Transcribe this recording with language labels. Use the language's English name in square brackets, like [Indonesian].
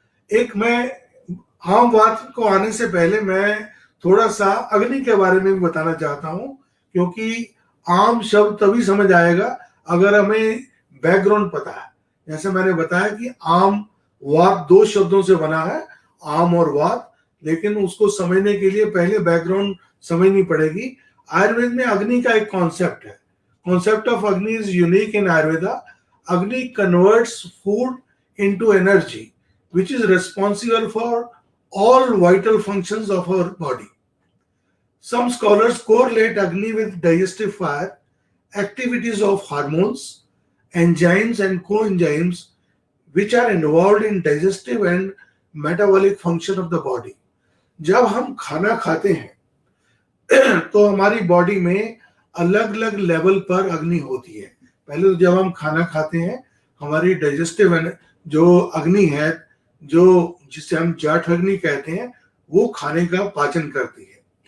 [Hindi] एक मैं आम बात को आने से पहले मैं थोड़ा सा अग्नि के बारे में भी बताना चाहता हूं, क्योंकि आम शब्द तभी समझ आएगा अगर हमें बैकग्राउंड पता है। जैसे मैंने बताया कि आम वात 2 शब्दों से बना है, आम और वात, लेकिन उसको समझने के लिए पहले बैकग्राउंड समझनी पड़ेगी। आयुर्वेद में अग्नि का एक कॉन्सेप्ट है। [English] Concept of Agni is unique in Ayurveda. Agni converts food into energy which is responsible for all vital functions of our body. Some scholars correlate Agni with digestive fire, activities of hormones, enzymes and coenzymes which are involved in digestive and metabolic function of the body. [Hindi] जब हम खाना खाते हैं तो हमारी body में अलग अलग लेवल पर अग्नि होती है। पहले तो जब हम खाना खाते हैं हमारी डाइजेस्टिव जो अग्नि है, जो जिसे हम जाठ अग्नि कहते हैं, वो खाने का पाचन करती है।